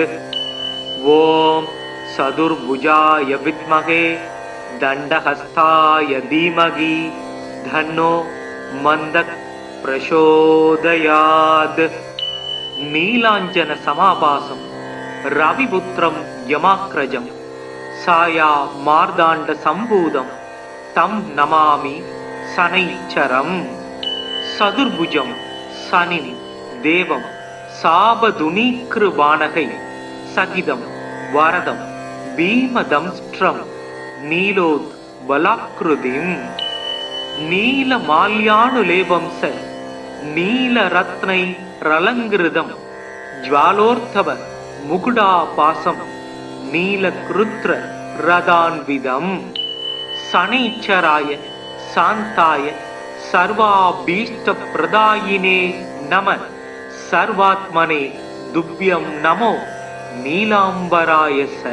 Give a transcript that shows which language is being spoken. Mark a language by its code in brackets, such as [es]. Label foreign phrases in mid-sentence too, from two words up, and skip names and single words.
[sa] ॐ चतुर्भुजाय विद्महे दण्डहस्ताय धीमहि धन्नो मन्दः प्रचोदयात्। नीलाञ्जन समाभासं रविपुत्रं यमाग्रजं साया मार्दाण्ड सम्भूतं तं नमामि शनैश्चरम्। चतुर्भुजं शनिम् देवम् चापतुनीकृपाणकै सहितम् वरदम् भीमदंष्ट्रम् नीलोत् पलाकृतिम् नीलमाल्यानुलेपम् च नीलरत्नै रलङ्कृतम् ज्वालोर्ध्व मुकुटाभासम् नीलगृध्र रथान्वितम् शनैश्चराय शान्ताय सर्वाभीष्ट प्रदायिने नम सर्वात्मने तुभ्यम् नमो नीलाम्बराय च